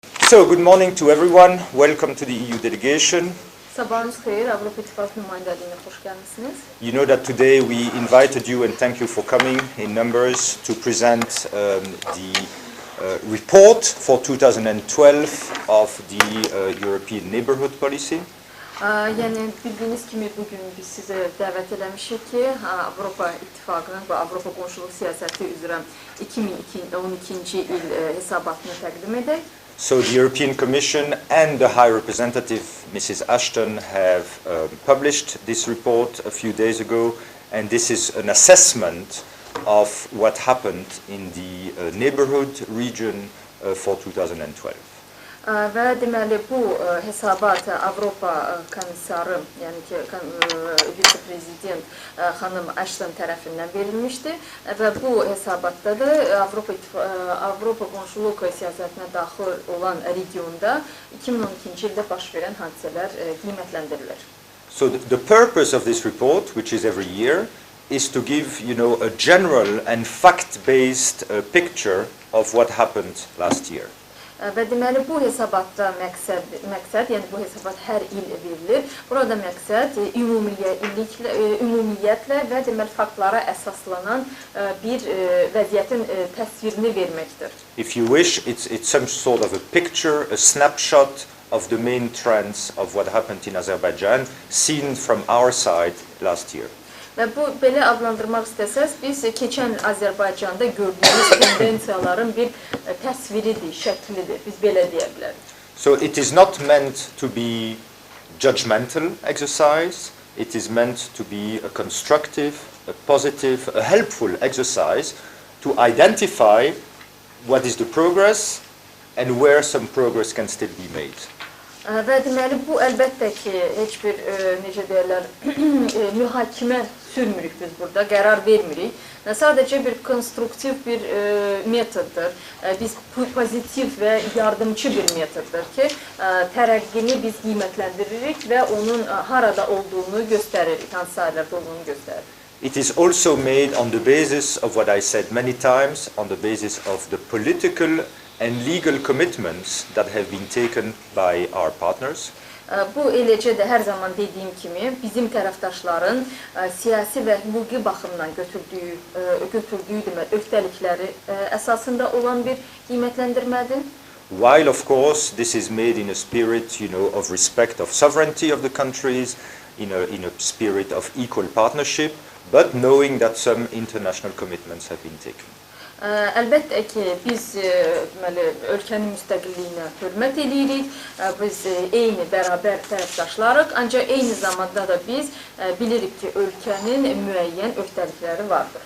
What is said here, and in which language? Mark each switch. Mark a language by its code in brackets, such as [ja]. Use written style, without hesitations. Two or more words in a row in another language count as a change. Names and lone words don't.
[en] So, good morning to everyone. Welcome to the EU delegation. [az] Sabahınız xeyir, Avropa İttifaqı nümayəndəliyinə xoş gəlmisiniz. [en] You know that today we invited you and thank you for coming in numbers to present the report for 2012 of the European Neighbourhood Policy. [az] Yəni bildiyiniz kimi bugün biz sizə dəvət eləmişik ki, Avropa İttifaqının və Avropa Qonşuluq Siyasəti üzrə 2012-ci il hesabatını təqdim edək. [en] So the European Commission and the High Representative, Mrs. Ashton, have published this report a few days ago, and this is an assessment of what happened in the neighborhood region for 2012. [az] Və deməli bu hesabatı Avropa komissarı, yəni ki vitse-prezident xanım Ashton tərəfindən verilmişdi və bu hesabatda da Avropa Qonşuluq Siyasətinə daxil olan regionda 2012-ci ildə baş verən hadisələr qiymətləndirilir. [en] So the purpose of this report, which is every year, is to give, a general and fact-based picture of what happened last year. [az] Və deməli bu hesabatda məqsəd, yəni bu hesabat hər il verilir. Burada məqsəd ümumiyyətlə və deməli faktlara əsaslanan bir vəziyyətin təsvirini verməkdir. [en] If you wish, it's some sort of a picture, a snapshot of the main trends of what happened in Azerbaijan, seen from our side last year. [az] Və bu belə adlandırmaq istəsəz, biz keçən Azərbaycanda gördüyümüz tendensiyaların bir təsviridir, şəklidir. Biz belə deyə bilərik. [en] So it is not meant to be judgmental exercise. It is meant to be a constructive, a positive, a helpful exercise to identify what is the progress and where some progress can still be made. [az] Və deməli bu əlbəttə ki, heç bir necə deyirlər, mühakimə sürmürük biz burada, qərar vermirik. Sadəcə bir konstruktiv bir metoddur. Biz pozitiv və yardımcı bir metoddur ki, tərəqqini biz qiymətləndiririk və onun harada olduğunu göstəririk, hansı sahələrdə olduğunu göstəririk. [en] It is also made on the basis of what I said many times, on the basis of the political and legal commitments that have been taken by our partners. [az] Bu eləcə də hər zaman dediyim kimi bizim tərəfdaşların siyasi və hüquqi baxımdan götürdüyü demək öhdəlikləri əsasında olan bir qiymətləndirmədir. [en] While of course this is made in a spirit, of respect of sovereignty of the countries, in a spirit of equal partnership, but knowing that some international commitments have been taken. [az] Əlbəttə ki, biz ölkənin müstəqilliyinə hörmət edirik, biz eyni bərabər tərəfdaşlarıq, ancaq eyni zamanda da biz bilirik ki, ölkənin müəyyən öhdəlikləri vardır.